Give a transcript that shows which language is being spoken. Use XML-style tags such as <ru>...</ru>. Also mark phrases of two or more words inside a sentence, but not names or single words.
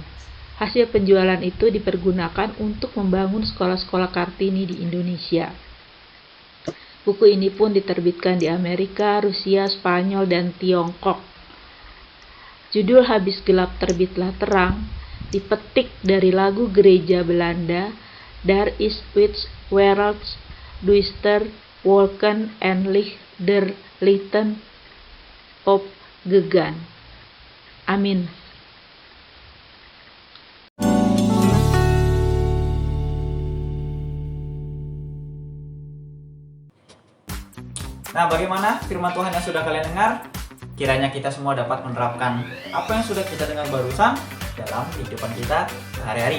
<id>Hasil penjualan itu dipergunakan untuk membangun sekolah-sekolah Kartini di Indonesia. Buku ini pun diterbitkan di Amerika, Rusia, Spanyol, dan Tiongkok. Judul Habis Gelap Terbitlah Terang dipetik dari lagu gereja Belanda,</id> <nl>Daar is Wits Werelds Duister Wolken en Licht der Lichten opgegaan.</nl> <id>Amin. Nah, bagaimana firman Tuhan yang sudah kalian dengar? Kiranya kita semua dapat menerapkan apa yang sudah kita dengar barusan dalam kehidupan kita sehari-hari.</id>